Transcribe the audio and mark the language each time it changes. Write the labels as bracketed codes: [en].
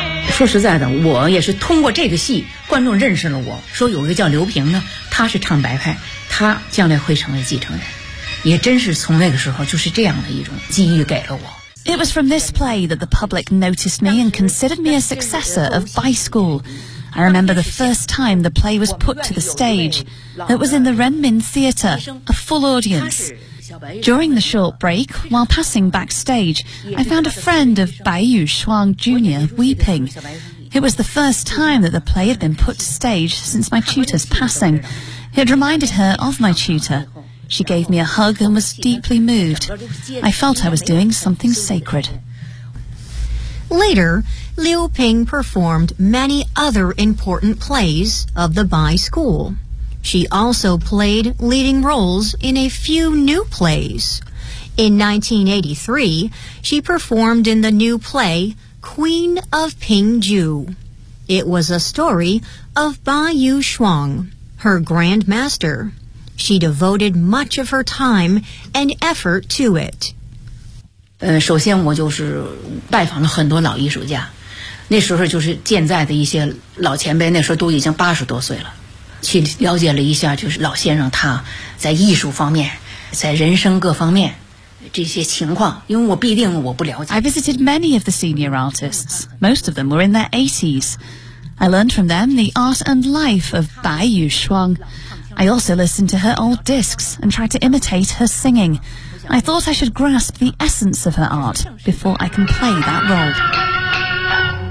[zh] 说实在的，我也是通过这个戏，观众认识了我，说有一个叫刘平的，他是唱白派，他将来会成为继承人，也真是从那个时候就是这样的一种机遇给了我。 [en] It was from this play that the public noticed me and considered me a successor of Bai School. I remember the first time the play was put to the stage. It was in the Renmin Theater, a full audience. During the short break, while passing backstage, I found a friend of Baiyu Shuang Jr. weeping. It was the first time that the play had been put to stage since my tutor's passing. It reminded her of my tutor. She gave me a hug and was deeply moved. I felt I was doing something sacred. Later, Liu Ping performed many other important plays of the Bai school. She also played leading roles in a few new plays. In 1983, she performed in the new play, Queen of Ping Ju. It was a story of Baiyu Shuang, her grandmaster. She devoted much of her time and effort to it. [zh] 首先我就是拜访了很多老艺术家，那时候就是健在的一些老前辈，那时候都已经八十多岁了，去了解了一下就是老先生他在艺术方面，在人生各方面这些情况，因为我必定我不了解。 [en] I visited many of the senior artists. Most of them were in their 80s. I learned from them the art and life of Bai Yuxuang. I also listened to her old discs and tried to imitate her singing. I thought I should grasp the essence of her art before I can play that role.